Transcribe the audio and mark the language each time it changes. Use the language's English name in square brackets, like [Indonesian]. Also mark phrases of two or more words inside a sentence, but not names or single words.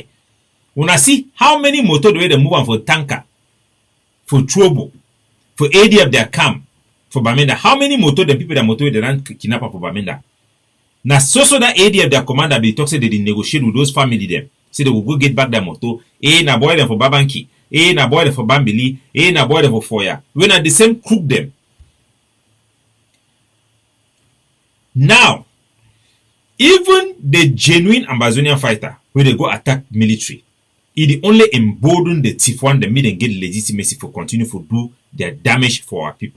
[Cameroon Pidgin] When I see how many motor the way they move on for tanker, for trouble, for ADF they come for Bamenda. How many motor the people that motor they run kidnap for Bamenda? Now so that ADF their commander be talk say they negotiate with those family them. Say they will go get back their motor. Na boy them for Babanki. Na boy them for Bambili. Na boy them for Foya. When at the same crook them. Now, even the genuine Ambazonian fighter, when they go attack military, it only embolden the thief one that made them get legitimacy for continue to do their damage for our people.